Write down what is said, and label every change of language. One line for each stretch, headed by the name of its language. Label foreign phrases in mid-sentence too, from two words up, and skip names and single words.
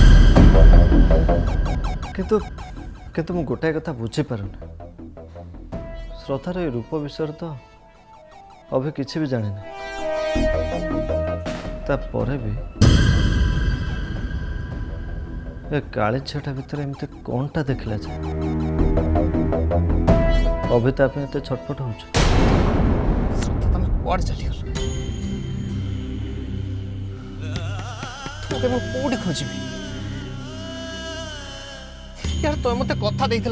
Odia: କିନ୍ତୁ କିନ୍ତୁ ମୁଁ ଗୋଟାଏ କଥା ବୁଝିପାରୁନି, ଶ୍ରଦ୍ଧାର ଏ ରୂପ ବିଷୟରେ ତ ଅଭି କିଛି ବି ଜାଣିନି। ତାପରେ ବି ଏ କାଳି ଝିଅଟା ଭିତରେ ଏମିତି କ'ଣଟା ଦେଖିଲା ଯେ ଅଭି ତା ପାଇଁ ଏତେ ଛଟପଟ ହେଉଛି? ଶ୍ରଦ୍ଧା ତମେ କୁଆଡେ ଚଲି ଗଲ ତୋକେ ମୁ କୋଡି ଖୋଜିବି ୟାର ତୋ ମତେ କଥା ଦେଇଥିଲ